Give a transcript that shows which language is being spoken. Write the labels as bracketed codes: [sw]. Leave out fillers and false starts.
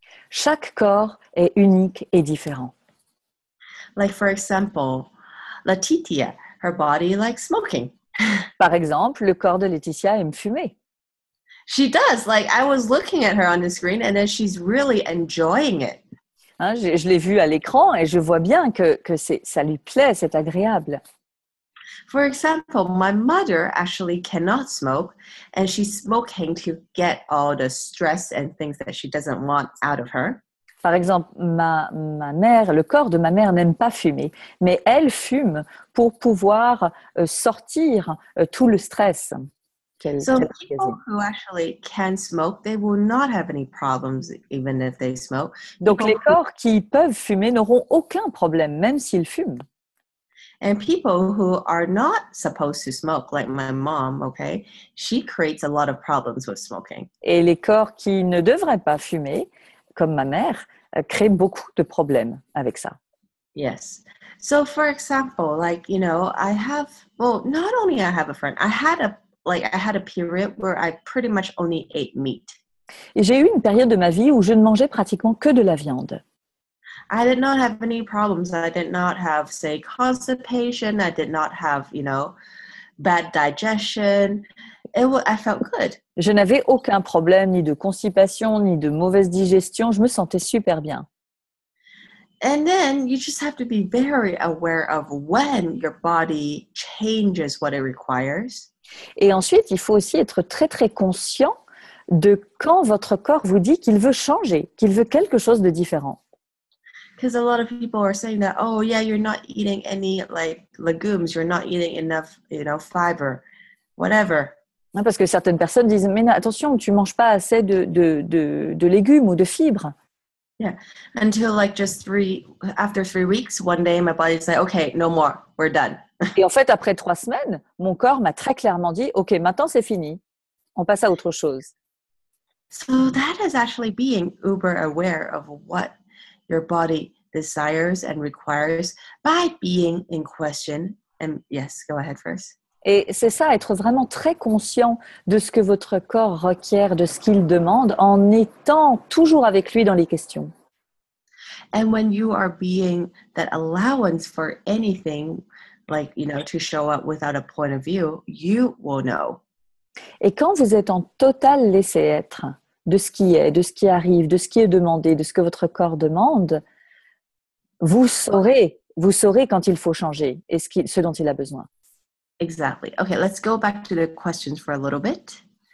[fr] Chaque corps est unique et différent. [en] Like, for example, Letitia, her body likes smoking. [fr] Par exemple, le corps de Laetitia aime fumer. [en] She does. Like, I was looking at her on the screen and then she's really enjoying it. [fr] Hein, je l'ai vu à l'écran et je vois bien que ça lui plaît, c'est agréable. [en] For example, my mother actually cannot smoke, and she's smoking to get all the stress and things that she doesn't want out of her. [fr] Par exemple, ma mère, le corps de ma mère n'aime pas fumer, mais elle fume pour pouvoir sortir tout le stress qu'elle [en] So people [fr] emmagasine. [en] who actually can smoke, they will not have any problems even if they smoke. [fr] Donc [en] People [fr] les [en] who, [fr] corps qui peuvent fumer n'auront aucun problème, même s'ils fument. [en] and people who are not supposed to smoke, like my mom, okay, she creates a lot of problems with smoking. [fr] Et les corps qui ne devraient pas fumer, comme ma mère, créent beaucoup de problèmes avec ça. [en] Yes. So for example, like, I have, well, not only I have a friend, I had a period where I pretty much only ate meat. [fr] Et j'ai eu une période de ma vie où je ne mangeais pratiquement que de la viande. [en] I did not have any problems. I did not have, say, constipation. I did not have, bad digestion. I felt good. [fr] Je n'avais aucun problème, ni de constipation, ni de mauvaise digestion. Je me sentais super bien. [en] And then you just have to be very aware of when your body changes what it requires. [fr] Et ensuite, il faut aussi être très, très conscient de quand votre corps vous dit qu'il veut changer, qu'il veut quelque chose de différent. [en] Because a lot of people are saying that, oh, yeah, you're not eating any like legumes, you're not eating enough, fiber, whatever. [fr] Parce que certaines personnes disent, mais attention, tu ne manges pas assez de légumes ou de fibres. [en] Yeah. Until like after 3 weeks, one day my body's like, okay, no more, we're done. [fr] Et en fait, après 3 semaines, mon corps m'a très clairement dit, OK, maintenant c'est fini. On passe à autre chose. [en] So that is actually being uber aware of what your body desires and requires by being in question. And yes, go ahead first. [fr] Et c'est ça, être vraiment très conscient de ce que votre corps requiert, de ce qu'il demande, en étant toujours avec lui dans les questions. [en] And when you are being that allowance for anything, like, to show up without a point of view, you will know. [fr] Et quand vous êtes en total laisser-être de ce qui est, de ce qui arrive, de ce qui est demandé, de ce que votre corps demande, vous saurez quand il faut changer et ce dont il a besoin. [en] Exactly. Okay, let's go back to the questions for a little bit.